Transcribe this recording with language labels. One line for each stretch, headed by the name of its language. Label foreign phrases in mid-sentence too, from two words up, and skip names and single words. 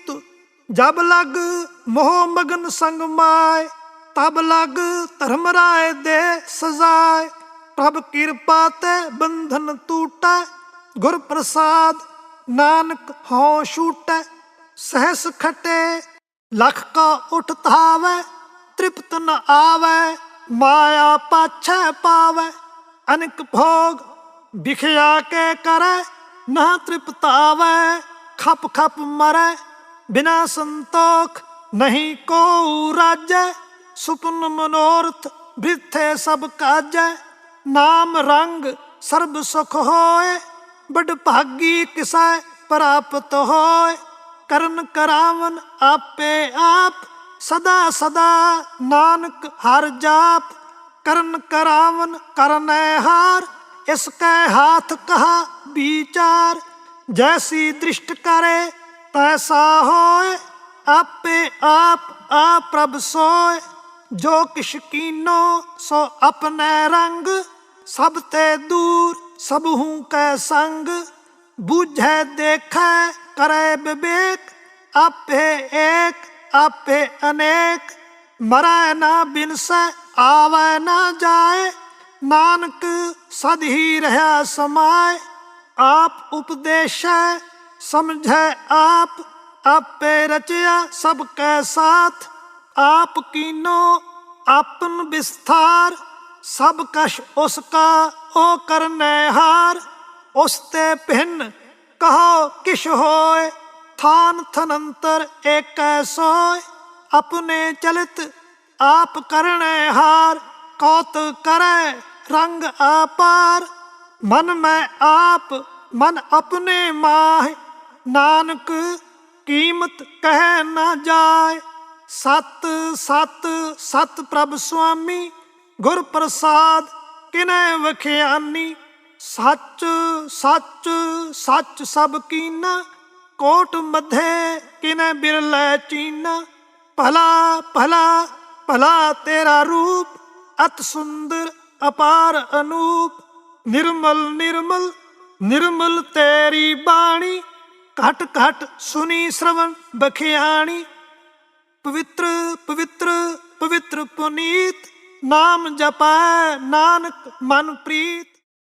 Punjabi: ਜਬ ਲਗ ਮੋਹ ਮਗਨ ਸੰਗ ਮਾਯ, ਤਬ ਲਗ ਧਰਮਰਾਯ ਦੇ ਸਜਾਏ। ਪ੍ਰਭ ਕ੍ਰਿਪਾ ਤੇ ਬੰਧਨ ਟੂਟੇ, ਗੁਰ ਪ੍ਰਸਾਦ ਨਾਨਕ ਹੋਂ ਛੂਟੇ। ਸਹਸ ਖਟੇ ਲਖ ਕਾ ਉਠ ਧਾਵੇ, ਤ੍ਰਿਪਤ ਨ ਆਵੇ ਮਾਇਆ ਪਾਛੇ ਪਾਵੇ। ਅਨੇਕ ਭੋਗ ਬਿਖਿਆ ਕੇ ਕਰੇ, ਨ ਤ੍ਰਿਪਤ ਆਵੇ ਖਪ ਖਪ ਮਰੇ। ਬਿਨਾ ਸੰਤੋਖ ਨਹੀਂ ਕੋ ਰਾਜ, ਸੁਪਨ ਮਨੋਰਥ ਬ੍ਰਿਥੇ ਸਬ ਕਾਜੈ। ਨਾਮ ਰੰਗ ਸਰਬ ਸੁਖ ਹੋਏ, ਬਡ ਭਾਗੀ ਕਿਸੈ ਪ੍ਰਾਪਤ ਹੋਏ। ਕਰਨ ਕਰਾਵਨ ਆਪੇ ਆਪ, ਸਦਾ ਸਦਾ ਨਾਨਕ ਹਰ ਜਾਪ। ਕਰਨ ਕਰਾਵਨ ਕਰਨੇ ਹਾਰ, ਇਸਕੇ ਹਾਥ ਕਹਾ ਬੀਚਾਰ। ਜੈਸੀ ਦ੍ਰਿਸਟ ਕਰੇ ਤੈਸਾ ਹੋਏ, ਆਪੇ ਆਪ ਪ੍ਰਭ ਸੋਏ। ਜੋ ਕਿਛ ਕੀਨੋ ਸੋ ਅਪਨੇ ਰੰਗ, ਸਬ ਤੇ ਦੂਰ ਸਬਹੂ ਕੇ ਸੰਗ। ਬੂਝੇ ਦੇਖੇ ਕਰੇ ਬਿਬੇਕ, ਆਪੇ ਏਕ ਆਪੇ ਅਨੇਕ। ਮਰੈ ਨਾ ਬਿਨਸੇ ਆਵੇ ਨਾ ਜਾਏ, ਨਾਨਕ ਸਦ ਹੀ ਰਹਾ ਸਮਾਏ। ਆਪ ਉਪਦੇਸ ਸਮਝੇ ਆਪ, ਆਪੇ ਰਚਿਆ ਸਬਕੇ ਸਾਥ। ਆਪ ਕੀਨੋ ਆਪਨ ਬਿਸਥਾਰ, ਸਬ ਕਛ ਉਸਕਾ ਓ ਕਰਨੇ ਹਾਰ। ਉਸਤੇ ਭਿੰਨ ਕਹੋ ਕਿਛ ਹੋਏ, ਥਾਨ ਥਨੰਤਰ ਏਕ ਸੋਏ। ਅਪਨੇ ਚਲਿਤ ਆਪ ਕਰਨੇ ਹਾਰ, ਕਉਤ ਕਰੇ ਰੰਗ ਅਪਾਰ। ਮਨ ਮੇਂ ਆਪ ਮਨ ਅਪਨੇ ਮਾਹੇ, ਨਾਨਕ ਕੀਮਤ ਕਹ ਨ ਜਾਏ। ਸਤ ਸਤ ਸਤ ਪ੍ਰਭ ਸੁਆਮੀ, ਗੁਰ ਪ੍ਰਸਾਦ ਕਿਨੇ ਵਖਿਆਨੀ। ਸਚ ਸਚ ਸਚ ਸਬ ਕੀਨਾ, ਕੋਟ ਮਧ ਕਿਨੇ ਬਿਰਲੇ ਚੀਨਾ। ਭਲਾ ਭਲਾ ਭਲਾ ਤੇਰਾ ਰੂਪ, ਅਤ ਸੁੰਦਰ ਅਪਾਰ ਅਨੂਪ। ਨਿਰਮਲ ਨਿਰਮਲ ਨਿਰਮਲ ਤੇਰੀ ਬਾਣੀ, ਘਟ ਘਟ ਸੁਨੀ ਸ੍ਰਵਣ ਬਖਿਆਣੀ। ਪਵਿਤ੍ਰ ਪਵਿਤ੍ਰ ਪਵਿਤ੍ਰ ਪੁਨੀਤ, ਨਾਮ ਜਪਾਏ ਨਾਨਕ ਮਨ ਪ੍ਰੀਤ।